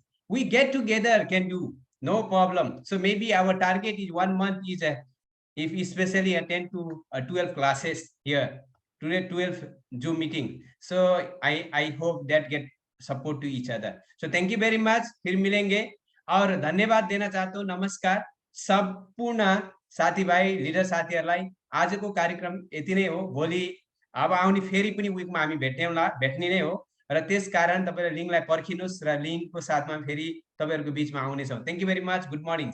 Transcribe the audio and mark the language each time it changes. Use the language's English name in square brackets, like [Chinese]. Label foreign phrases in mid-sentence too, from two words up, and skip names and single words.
[English] We get together can do. No problem. So maybe our target is 1 month is if especially attend to 12 classes here, today 12 Zoom meeting. So I hope that get support to each other. So thank you very much. [Hindi] फिर मिलेंगे और धन्यवाद देना चाहता हूँ. [Nepali] नमस्कार सम्पूर्ण साथीभाइ लिडर साथीहरूलाई. आजको कार्यक्रम यति नै हो. भोलि अब आउने फेरि पनि विकमा हामी भेट्ने नै हो र त्यसकारण तपाईले लिंकलाई पर्खिनुस् र लिंकको साथमा फेरि तपाईहरुको बीचमा आउने छौं. [English] Thank you very much. Good morning.